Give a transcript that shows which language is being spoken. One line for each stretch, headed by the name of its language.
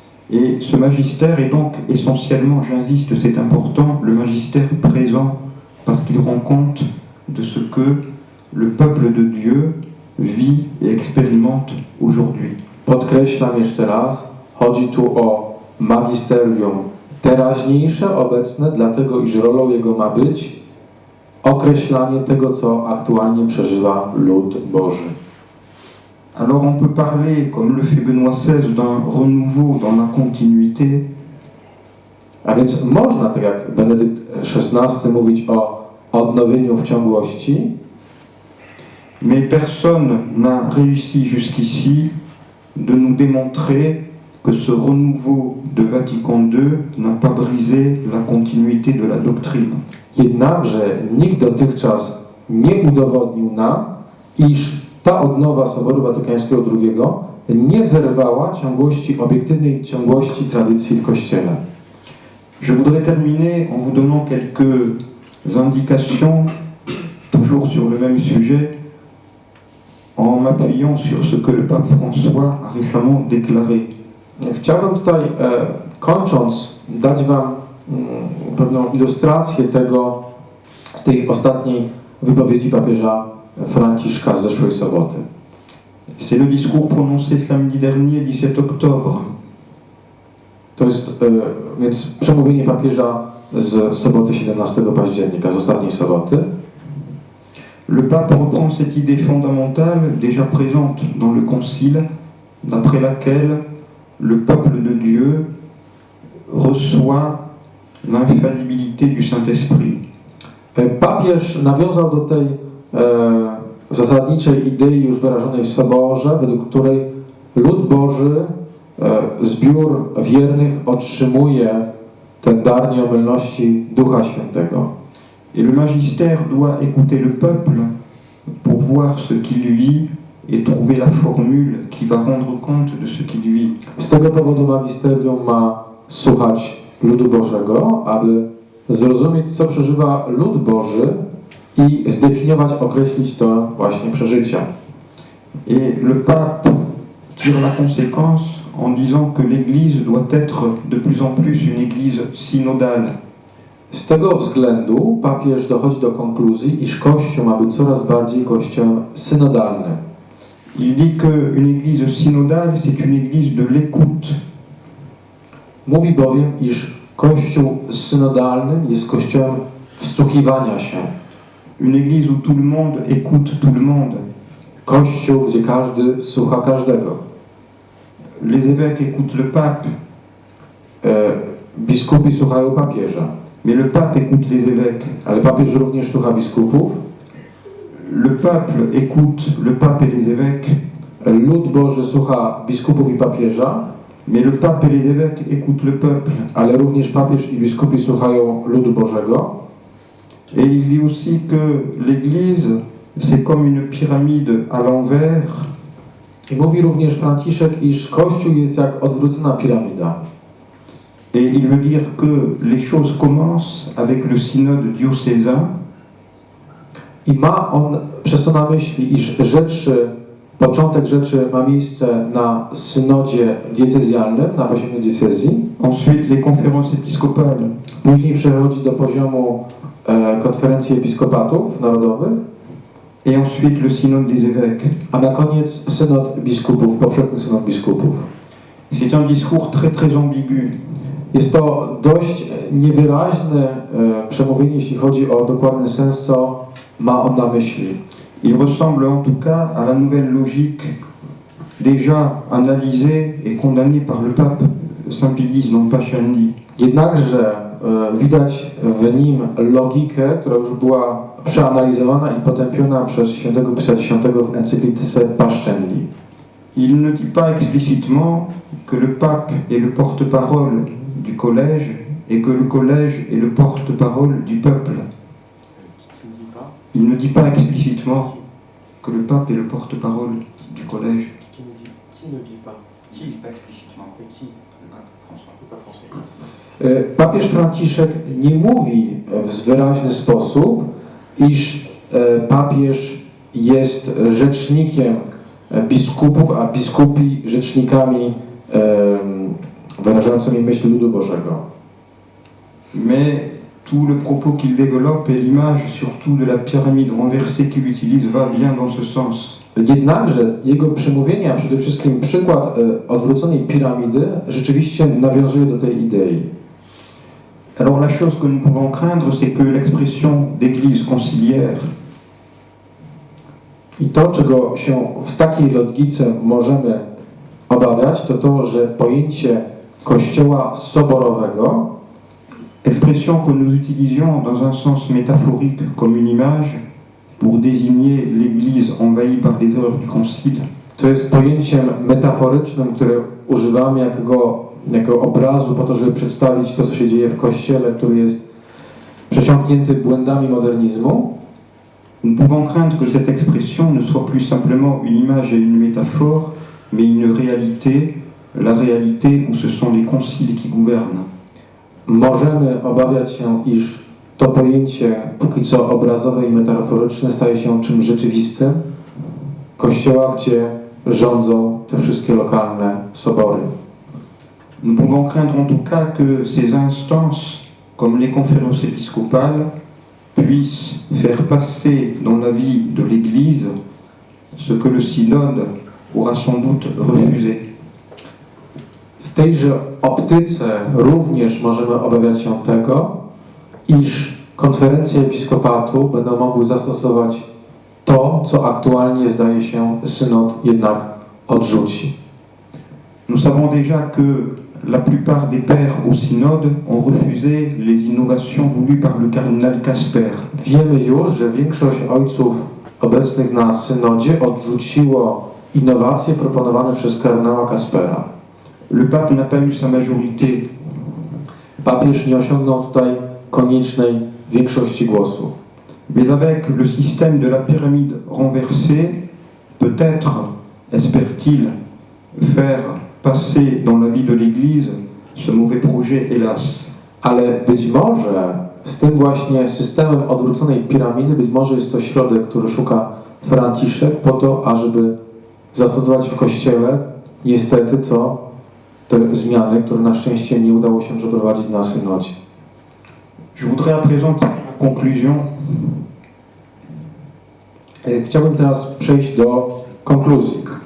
French: Et ce magistère est donc essentiellement, j'insiste, c'est important, le magistère présent, parce qu'il rend compte de ce que le peuple de Dieu vit et expérimente aujourd'hui.
Polish: Podkreślam jeszcze raz, chodzi tu o magisterium teraźniejsze, obecne, dlatego iż rolą jego ma być określanie tego, co aktualnie przeżywa lud Boży.
French: Alors on peut parler, comme le fait Benoît XVI, d'un renouveau dans la continuité.
Polish: A więc można, tak jak Benedykt XVI, mówić o odnowieniu w ciągłości,
French: mais personne n'a réussi jusqu'ici de nous démontrer que ce renouveau de Vatican II n'a pas brisé la continuité de la doctrine.
Polish: Jednakże nikt dotychczas nie udowodnił nam, iż ta odnowa Soboru Watykańskiego II nie zerwała obiektywnej ciągłości tradycji w Kościele.
French: Je voudrais terminer en vous donnant quelques indications, toujours sur le même sujet, en m'appuyant sur ce que le pape François a récemment déclaré.
Polish: Chciałbym tutaj, kończąc, dać Wam pewną ilustrację tej ostatniej wypowiedzi papieża Franciszka z zeszłej soboty.
French: C'est le discours prononcé samedi dernier, 17 octobre.
Polish: To jest więc przemówienie papieża z soboty 17 października, z ostatniej soboty.
French: Le pape reprend cette idée fondamentale déjà présente dans le concile, d'après laquelle le peuple de Dieu reçoit l'infaillibilité du Saint-Esprit.
Polish: Papież nawiązał do tej zasadniczej idei już wyrażonej w Soborze, według której lud Boży, zbiór wiernych otrzymuje ten dar nieomylności Ducha Świętego.
French: Et le magistère doit écouter le peuple pour voir ce qu'il vit et trouver la formule qui va rendre compte de ce qu'il vit.
Polish: Z tego powodu magisterium ma słuchać ludu Bożego, aby zrozumieć, co przeżywa lud Boży i zdefiniować, określić to właśnie przeżycia.
French: Et le pape tire la conséquence en disant que l'Église doit être de plus en plus une Église synodale.
Polish: Z tego względu papież dochodzi do konkluzji, iż Kościół ma być coraz bardziej kościołem synodalnym.
French: Il dit qu'une Église synodale, c'est une Église de l'écoute.
Polish: Mówi bowiem, iż Kościół synodalny jest kościołem wsłuchiwania się.
French: Une Église où tout le monde écoute tout le monde.
Polish: Kościół, gdzie każdy słucha każdego.
French: Les évêques écoutent le pape,
Polish: Biskupi słuchają papieża,
French: mais le pape écoute les évêques.
Polish: ale papież również słucha biskupów.
French: Le peuple écoute le pape et les évêques,
Polish: Lud Boży słucha biskupów i papieża,
French: mais le pape et les évêques écoutent le peuple.
Polish: ale również papież i biskupi słuchają ludu Bożego.
French: Et il dit aussi que l'Église, c'est comme une pyramide à l'envers,
Polish: I mówi również Franciszek, iż Kościół jest jak odwrócona piramida.
French: et il veut dire que les choses commencent avec le synode diocésain,
Polish: I ma on przez to na myśli, iż początek rzeczy ma miejsce na synodzie diecezjalnym, na poziomie diecezji.
French: ensuite les conférences épiscopales,
Polish: Później przechodzi do poziomu konferencji episkopatów narodowych,
French: et ensuite le synode des évêques.
Polish: a na koniec synod biskupów, powszechny synod biskupów.
French: C'est un discours très très ambigu.
Polish: Jest to dość niewyraźne przemówienie, jeśli chodzi o dokładny sens, co ma on na myśli.
French: Il ressemble en tout cas à la nouvelle logique déjà analysée et condamnée par le pape Saint Pie X dans Pascendi.
Polish: Jednakże widać w nim logikę, która już była przeanalizowana i potępiona przez świętego Pia X w encyklice Pascendi.
French: Il ne dit pas explicitement que le pape est le porte-parole du collège et que le collège est le porte-parole du peuple. Il ne dit pas explicitement que le pape est le porte-parole du collège. Qui ne dit pas? Qui, pas explicitement. Qui? Le pape François.
Polish: Papież Franciszek nie mówi w wyraźny sposób, iż papież jest rzecznikiem biskupów, a biskupi rzecznikami wyrażającymi myśl ludu Bożego.
French: Mais tout le propos qu'il développe et l'image surtout de la pyramide renversée qu'il utilise va bien dans ce sens.
Polish: Jednakże jego przemówienie, a przede wszystkim przykład odwróconej piramidy, rzeczywiście nawiązuje do tej idei.
French: Alors la chose que nous pouvons craindre, c'est que l'expression d'église conciliaire
Polish: I to, czego się w takiej logice możemy obawiać, to to, że pojęcie Kościoła soborowego,
French: expression que nous utilisions dans un sens métaphorique comme une image pour désigner l'Église envahie par les erreurs du Concile,
Polish: to jest pojęciem metaforycznym, które używamy jako obrazu po to, żeby przedstawić to, co się dzieje w Kościele, który jest przesiąknięty błędami modernizmu.
French: nous pouvons craindre que cette expression ne soit plus simplement une image et une métaphore, mais une réalité, la réalité où ce sont les conciles qui gouvernent.
Polish: Możemy obawiać się, iż to pojęcie póki co obrazowe i metaforyczne staje się czymś rzeczywistym Kościoła, gdzie rządzą te wszystkie lokalne sobory.
French: Nous pouvons craindre en tout cas que ces instances, comme les conférences épiscopales, puissent faire passer dans la vie de l'Église ce que le synode aura sans doute refusé.
Polish: W tejże optyce również możemy obawiać się tego, iż konferencje episkopatu będą mogły zastosować to, co aktualnie zdaje się synod jednak odrzuci.
French: Nous savons déjà que la plupart des pères au synode ont refusé les innovations voulues par le cardinal Casper.
Polish: Wiemy już, że większość ojców obecnych na synodzie odrzuciło innowacje proponowane przez kardynała Kaspera.
French: Le pape n'a pas eu sa majorité.
Polish: Papież nie osiągnął tutaj koniecznej większości głosów.
French: Mais avec le système de la pyramide renversée, peut-être espère-t-il faire passer dans la vie de l'Église ce mauvais projet, hélas.
Polish: Ale być może z tym właśnie systemem odwróconej piramidy, być może jest to środek, który szuka Franciszek po to, ażeby zastosować w Kościele niestety te zmiany, które na szczęście nie udało się przeprowadzić na synodzie.
French: Je voudrais à présent tirer la conclusion.
Polish: Chciałbym teraz przejść do konkluzji.